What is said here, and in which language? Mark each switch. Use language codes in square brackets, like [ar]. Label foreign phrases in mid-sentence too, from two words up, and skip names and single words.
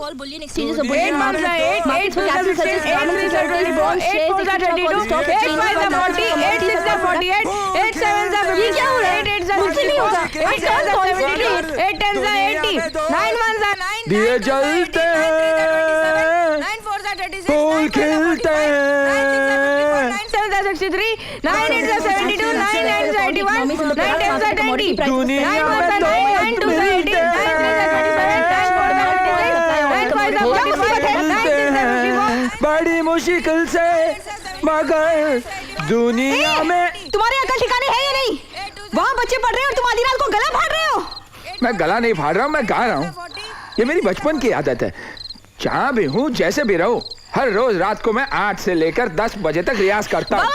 [en] 8 [hi] दिए जलते हैं, फूल खिलते हैं, [en] 63, 9 8s are 72, 9 9s are 81, 9 10s are 20, 9 [hi] दुनिया [en] 1s [hi] में [en] are 9, 9 2s are 18, 9 3s are 27, 9 4s are 26, 9 5s are 45, 9 6s are 54. [hi] बड़ी मुश्किल से मगर दुनिया में। तुम्हारे अकल ठिकाने है या नहीं? वहाँ बच्चे पढ़ रहे हैं और तुम आधी रात को गला फाड़ रहे हो। मैं गला नहीं फाड़ रहा हूँ, मैं गा रहा हूँ। ये मेरी बचपन की आदत है। जहाँ भी हूँ, जैसे भी रहूँ, हर रोज रात को मैं 8 से लेकर 10 बजे तक रियाज करता हूँ।